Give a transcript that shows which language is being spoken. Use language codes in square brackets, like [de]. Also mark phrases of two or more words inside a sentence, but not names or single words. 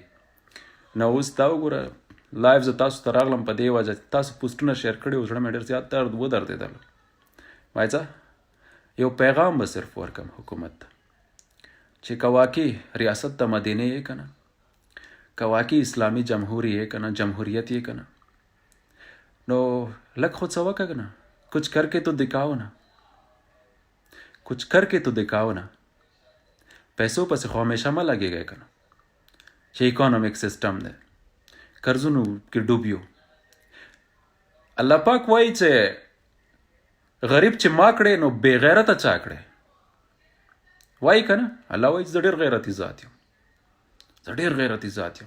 [ps] نو اوس دا وګوره لایف زه تاسو ته راغلم په دې وجه تاسو پوسټونه شیر کړي و زړه مې ډېر زیات ودردېدل. وایي څه یو پیغام به صرف ورکم حکومت ته چې که واقعي ریاست د مدینه یې که نه، که واقعي اسلامي جمهوری یې که نه، جمهوریت یې که نه، نو لږ خو څه وکړه نه، [ur] کچھ کر کے تو دکھاؤ نه، کچھ کر کے تو دکھاؤ نه. [ps] پیسو پسې خو همیشه مه لګېږئ که نه چې [en] economic system [ps] دی قرضونو کې ډوب یو. الله پاک وایي چې غریب چې ما کړې نو بې غیرته چا کړې. وایي که نه الله وایي زه ډېر غیرتي ذات یم، زه ډېر غیرتي ذات یم.